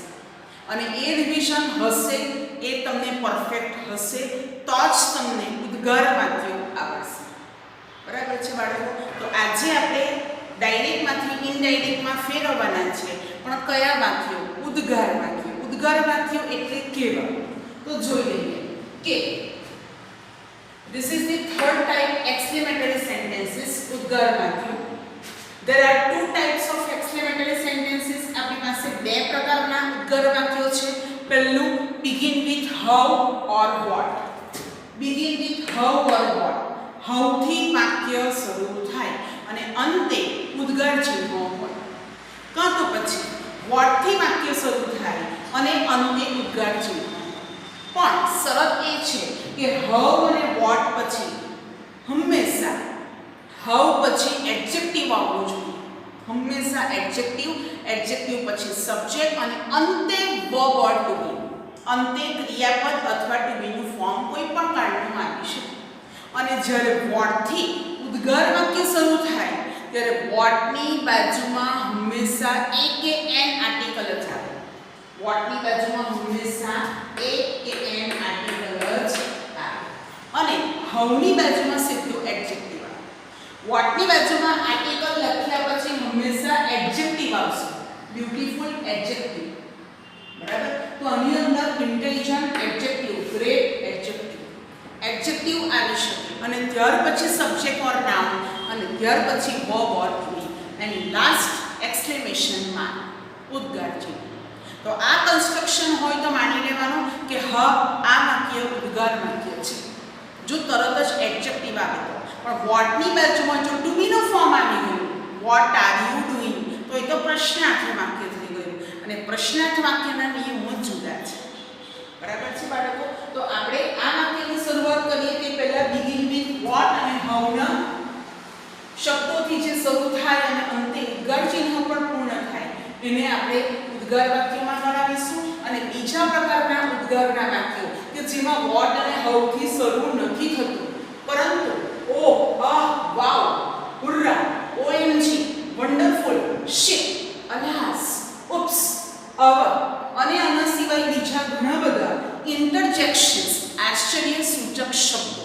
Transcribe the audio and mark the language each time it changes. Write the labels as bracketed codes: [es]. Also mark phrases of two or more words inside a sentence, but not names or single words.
[gu] અને એ રિવિઝન હશે, એ તમને પરફેક્ટ હશે, તો જ તમને ઉદ્ગાર વાક્યો આવડશે. બરાબર છે બાળકો? તો આજે આપણે ડાયરેક્ટમાંથી ઇનડાયરેક્ટમાં ફેરવવાના છે, પણ કયા વાક્યો? ઉદ્ગાર વાક્યો. ઉદ્ગાર વાક્યો એટલે કેવા? તો જોઈ લઈએ કે [en] this is the third type, exclamatory sentences, [gu] ઉદ્ગાર વાક્યો. [en] There are two types of exclamatory sentences. [gu] આપણી પાસે બે પ્રકારના ઉદ્ગાર વાક્યો છે. પહેલું [en] begin with how or what. begin with how or what. [gu] how થી વાક્ય શરૂ થાય અને અંતે ઉદ્ગાર ચિહ્નો હોય, કાં તો પછી what થી વાક્ય શરૂ થાય અને અંતે ઉદ્ગાર ચિહ્નો. પણ શરત એ છે કે how અને what પછી હંમેશા how પછી એડજેક્ટિવ આવવું જોઈએ. હંમેશા એડજેક્ટિવ પછી સબ્જેક્ટ અને અંતે [en] verb or to be. [gu] અંતે ક્રિયાપદ અથવા [en] to be [gu] નું ફોર્મ કોઈ પણ કાળનું આપી શકે. અને જ્યારે what થી ઉદ્ગાર વાક્ય શરૂ થાય ત્યારે what ની બાજુમાં હંમેશા a કે n આર્ટિકલ જ આવે. what ની બાજુમાં હંમેશા a કે n આર્ટિકલ જ આવે. અને how ની બાજુમાં સીધું એડજેક્ટિવ આવે. what ની બાજુમાં આર્ટિકલ લખ્યા પછી હંમેશા એડજેક્ટિવ આવશે. [en] beautiful adjective. [gu] બરાબર? તો આની અંદર [en] intelligent adjective, great adjective [gu] આવી શકે. અને ત્યાર પછી [en] subject or noun, [gu] અને ત્યાર પછી [en] verb or to be, and last exclamation mark, [gu] ઉદ્ગાર ચિહ્ન. તો આ કન્સ્ટ્રક્શન હોય તો માની લેવાનું કે હા આ વાક્ય ઉદ્ગાર વાક્ય છે. જો તરત જ એડજેક્ટિવ આવે તો. પણ what ની બાજુમાં જો [en] to be [gu] નું ફોર્મ આવી ગયું, [en] what are you doing, [gu] તો એ તો પ્રશ્નાર્થ વાક્ય થઈ ગયું. અને પ્રશ્નાર્થ વાક્યના નિયમો જુદા છે. બરાબર છે બાળકો? તો આપણે આ વાક્યની શરૂઆત કરીએ તે પહેલા [en] begin with what [gu] અને how ના શબ્દોથી જે શરૂ થાય અને અંતે ઉદ્ગાર ચિહ્ન પણ પૂર્ણ થાય એને આપણે ઉદ્ગાર વાક્યમાં ગણાવીશું. અને બીજા પ્રકારના ઉદ્ગારના વાક્યો કે જેમાં what અને how થી શરૂ નથી થતું, પરંતુ ઓ, આહ, [en] wow, hurrah, OMG, wonderful, shit, alas, oops, [gu] આવા અને આના સિવાય બીજા ઘણા બધા ઇન્ટરજેક્શન્સ, આશ્ચર્યસૂચક શબ્દો.